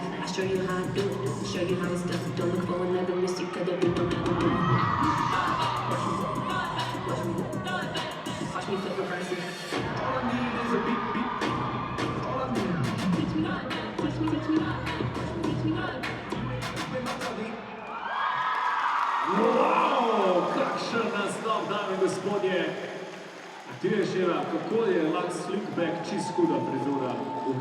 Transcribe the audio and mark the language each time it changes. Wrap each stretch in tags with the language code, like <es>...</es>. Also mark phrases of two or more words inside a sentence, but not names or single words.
<en>I show you how I do it, show you how it's done. Don't look for another missy, cause there be no another one. Watch me flip reverse it. All I need is a beat, beat, beat. All I need. Teach me how, teach me how, teach me how.</en> <sl>Wow, kakšen naslov, dame in gospodje. Ti je še kako je Lux Slickback čist huda frizura.</sl>